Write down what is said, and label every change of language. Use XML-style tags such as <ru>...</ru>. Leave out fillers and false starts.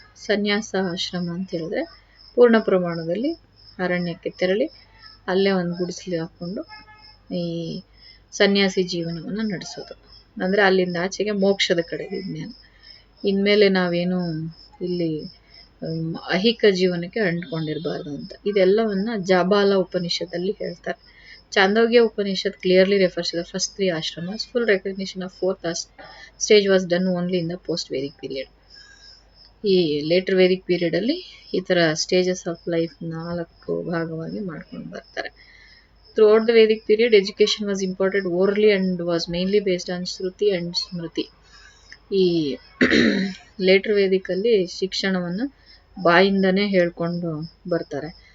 <kn>ಸನ್ಯಾಸ ಆಶ್ರಮ ಅಂತ ಹೇಳಿದ್ರೆ ಪೂರ್ಣ ಪ್ರಮಾಣದಲ್ಲಿ ಅರಣ್ಯಕ್ಕೆ ತೆರಳಿ ಅಲ್ಲೇ ಒಂದು ಗುಡಿಸಲು ಹಾಕೊಂಡು ಈ ಸನ್ಯಾಸಿ ಜೀವನವನ್ನು ನಡೆಸೋದು. ಅಂದ್ರೆ ಅಲ್ಲಿಂದ ಆಚೆಗೆ ಮೋಕ್ಷದ ಕಡೆ ವಿಜ್ಞಾನ. ಇನ್ಮೇಲೆ ನಾವೇನು ಇಲ್ಲಿ ಐಹಿಕ ಜೀವನಕ್ಕೆ ಅಂಟ್ಕೊಂಡಿರ್ಬಾರ್ದು ಅಂತ. ಇದೆಲ್ಲವನ್ನ ಜಾಬಾಲ ಉಪನಿಷತ್ತಲ್ಲಿ ಹೇಳ್ತಾರೆ.</kn> <en>Chandogya Upanishad clearly refers to the first 3 ashramas. Full recognition of 4th stage was done only in the post-Vedic period.</en> <kn>ಈ ಲೇಟರ್ ವೇದಿಕ್ ಪೀರಿಯಡ್ ಅಲ್ಲಿ ಈ ತರ</kn> <en>stages of life</en> <kn>4 ಭಾಗವಾಗಿ ಮಾಡ್ಕೊಂಡು ಬರ್ತಾರೆ.</kn> <en>Throughout the Vedic period education was important orally and was mainly based on Shruti and Smriti.</en> <kn>ಈ litre Vedic ಅಲ್ಲಿ ಶಿಕ್ಷಣವನ್ನ ಬಾಯಿಂದನೇ ಹೇಳ್ಕೊಂಡು ಬರ್ತಾರೆ.</kn>